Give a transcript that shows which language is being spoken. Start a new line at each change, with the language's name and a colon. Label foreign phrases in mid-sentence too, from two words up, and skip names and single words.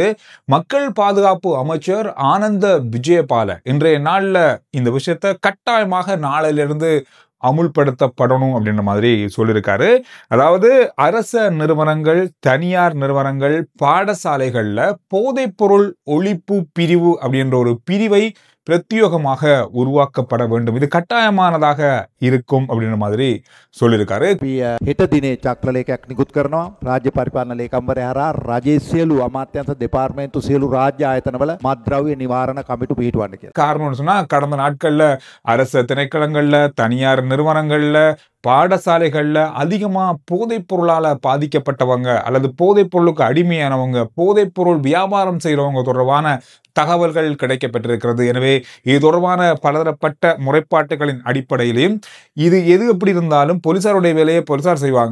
Tamil: மக்கள் பாதுகாப்பு அமைச்சர் ஆனந்த விஜயபால இன்றைய நாள்ல இந்த விஷயத்தை கட்டாயமாக நாளையிலிருந்து அமுல்படுத்தப்படணும் அப்படின்ற மாதிரி சொல்லியிருக்காரு. அதாவது அரச நிறுவனங்கள், தனியார் நிறுவனங்கள், பாடசாலைகள்ல போதைப்பொருள் ஒழிப்பு பிரிவு அப்படின்ற ஒரு பிரிவை பிரத்யேகமாக உருவாக்கப்பட வேண்டும். இது கட்டாயமானதாக இருக்கும் அப்படின்ற மாதிரி சொல்லியிருக்காரு.
Sinhala: හෙට දිනේ චක්‍රලේඛයක් නිකුත් කරනවා. රාජ්‍ය පරිපාලන ලේකම්වරයා හරහා රජයේ සියලු අමාත්‍යංශ දෙපාර්තමේන්තු සියලු රාජ්‍ය ආයතනවල මත්ද්‍රව්‍ය නිවාරණ කමිටු පිහිටවන්න කියලා.
Tamil: காரணம்னு சொன்னா கடந்த நாட்கள்ல அரச திணைக்களங்கள்ல, தனியார் நிறுவனங்கள்ல, பாடசாலைகள்ல அதிகமா போதைப் பொருளால பாதிக்கப்பட்டவங்க அல்லது போதைப் பொருளுக்கு அடிமையானவங்க, போதைப் பொருள் வியாபாரம் செய்யறவங்க தொடர்பான தகவல்கள் கிடைக்கப்பட்டிருக்கிறது. எனவே இது தொடர்பான பலதரப்பட்ட முறைப்பாட்டுகளின் அடிப்படையிலும் இது எது எப்படி இருந்தாலும் போலீசாருடைய வேலையை போலீசார் செய்வாங்க.